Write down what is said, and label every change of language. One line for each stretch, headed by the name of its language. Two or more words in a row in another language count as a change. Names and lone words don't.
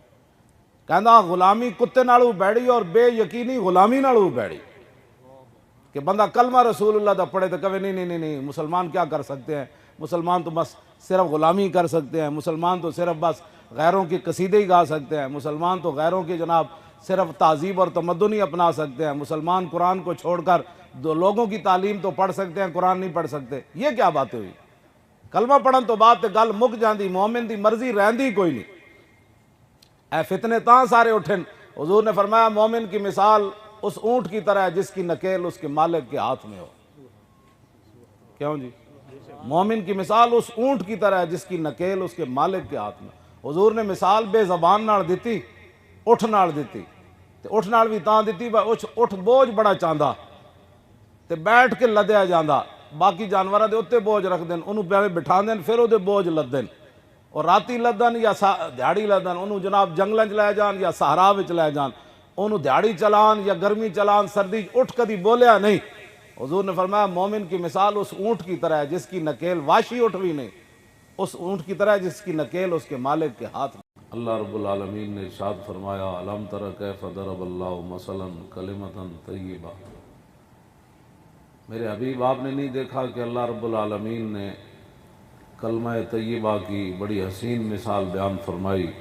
Punjabi: کہندا غلامی کتے نالوں بھی بیڑی اور بے یقینی غلامی نالوں بھی بیڑی، کہ بندہ کلمہ رسول اللہ دا پڑھے تو کہے
Urdu: نہیں نہیں نہیں نہیں مسلمان کیا کر سکتے ہیں، مسلمان تو بس صرف غلامی کر سکتے ہیں، مسلمان تو صرف بس غیروں کی قصیدے ہی گا سکتے ہیں، مسلمان تو غیروں کی جناب صرف تہذیب اور تمدن ہی اپنا سکتے ہیں، مسلمان قرآن کو چھوڑ کر دو لوگوں کی تعلیم تو پڑھ سکتے ہیں قرآن نہیں پڑھ سکتے۔ یہ کیا باتیں ہوئی؟
Punjabi: کلمہ پڑھن تو بعد تے گل مک جاندی، مومن دی مرضی رہندی کوئی نہیں۔ اے فتنے تاں سارے اٹھن،
Urdu: حضور نے فرمایا مومن کی مثال اس اونٹ کی طرح ہے جس کی نکیل اس کے مالک کے ہاتھ میں ہو۔ کیوں جی؟ مومن کی مثال اس اونٹ کی طرح ہے جس کی نکیل اس کے مالک کے ہاتھ میں۔
Punjabi: حضور نے مثال بے زبان نال دیتی، اٹھ نال دیتی، تے اٹھ نال بھی تاں دیتی اٹھ بوجھ بڑا چاہندا تے بیٹھ کے لدیا جاندا، باقی جانوراں دے اوتے بوجھ رکھ دین، انہوں پہلے بٹھا دین پھر او دے بوجھ لدن، اور راتی لدن یا دیہڑی لدن، انہوں جناب جنگلاں چ لے جان یا صحرا وچ لے جان، انہوں دیہڑی چلان یا گرمی چلان سردی اٹھ کدی بولیا نہیں۔
Urdu: حضور نے فرمایا مومن کی مثال اس اونٹ کی طرح ہے جس کی نکیل واشی اٹھ بھی نہیں، اس اونٹ کی طرح جس کی نکیل اس کے مالک کے ہاتھ میں۔ اللہ رب العالمین نے ارشاد فرمایا
Arabic: الم تر کیف ضرب اللہ مثلا کلمۃ طیبہ،
Urdu: میرے حبیب آپ نے نہیں دیکھا کہ اللہ رب العالمین نے کلمہ طیبہ کی بڑی حسین مثال بیان فرمائی؟